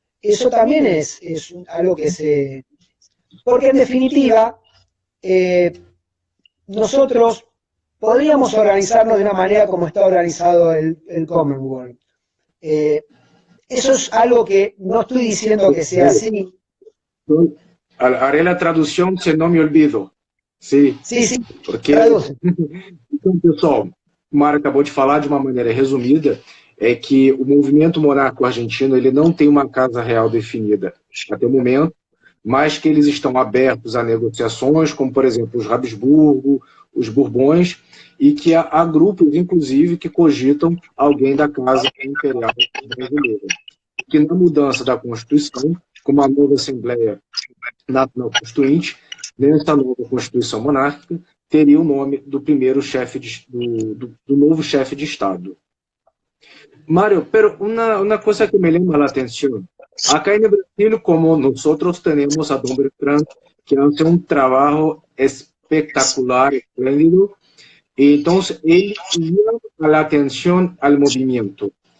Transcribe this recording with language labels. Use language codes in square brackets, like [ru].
[es] Eso también es algo que se... Porque en definitiva, nosotros podríamos organizarnos de una manera como está organizado el Commonwealth. Eso es algo que no estoy diciendo que sea así. Haré la [pt] tradução se não [es] me olvido. [pt] Sim, sim. Porque, então, pessoal, o Mário acabou de falar de uma maneira resumida, é que o movimento monárquico argentino ele não tem uma casa real definida até o momento, mas que eles estão abertos a negociações, como, por exemplo, os Habsburgo, os Bourbons, e que há grupos, inclusive, que cogitam alguém da Casa Imperial Brasileira. Que na mudança da Constituição, com uma nova Assembleia Nacional Constituinte, nessa nova Constituição monárquica, teria o nome do primeiro chefe do novo chefe de Estado. [es] Mario, pero una cosa que me llama la atención, acá en Brasil, como nosotros tenemos a Don Bertrand, que hace un trabajo espectacular, espléndido, y entonces él llama la atención al movimiento.